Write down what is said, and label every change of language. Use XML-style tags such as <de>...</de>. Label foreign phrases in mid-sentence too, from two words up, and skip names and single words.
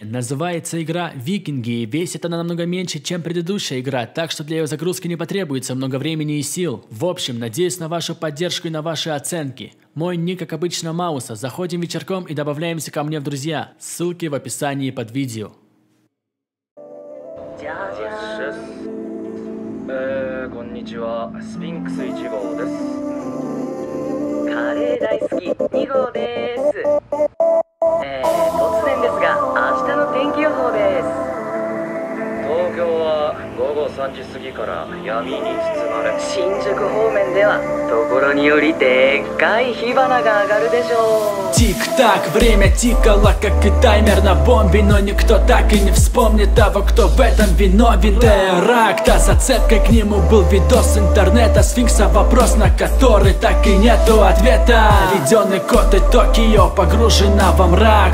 <ru>Называется игра Викинги, и весит она намного меньше, чем предыдущая игра, так что для ее загрузки не потребуется много времени и сил. В общем, надеюсь на вашу поддержку и на ваши оценки. Мой ник, как обычно, Мауса. Заходим вечерком и добавляемся ко мне в друзья. Ссылки в описании под видео.</ru> <ja>こんにちは、スフィンクス1号です。カレー大好き2号です。突然ですが、明日の天気予報です。東京は午後3時過ぎから闇に包まれ、新宿方面ではところによりでっかい火花が上がるでしょう。</ja> <ru>Тик-так, время тикало, как и таймер на бомбе, но никто так и не вспомнит того, кто в этом виновен. Теракт, а зацепкой к нему был видос интернета сфинкса, вопрос на который так и нету ответа. Введенный код и Токио погружена во мрак.</ru>